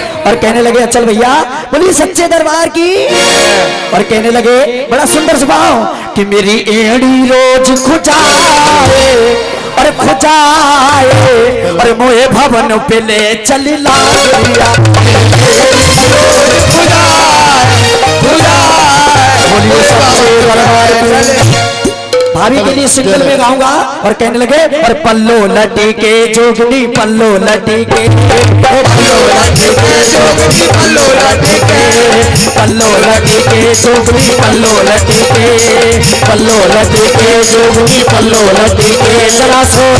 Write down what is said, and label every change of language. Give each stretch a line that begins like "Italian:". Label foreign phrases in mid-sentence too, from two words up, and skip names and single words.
Hindi: और कहने लगे अचल भैया बोलिए सच्चे दरबार की। और कहने लगे बड़ा सुंदर स्वभाव कि मेरी एड़ी रोज खुजाए और खुजाए और मोए भवन पे ले चली लालिया। बोलिए सच्चे दरबार की। भाभी के लिए सिंगल में गाऊंगा और कहने लगे और पल्लो लटी के जोगनी पल्लो लटी के पल्लो लटी के जोगनी पल्लो लटी के पल्लो लटी के जोगनी पल्लो लटी के पल्लो लटी के जोगनी पल्लो लटी के जरा सो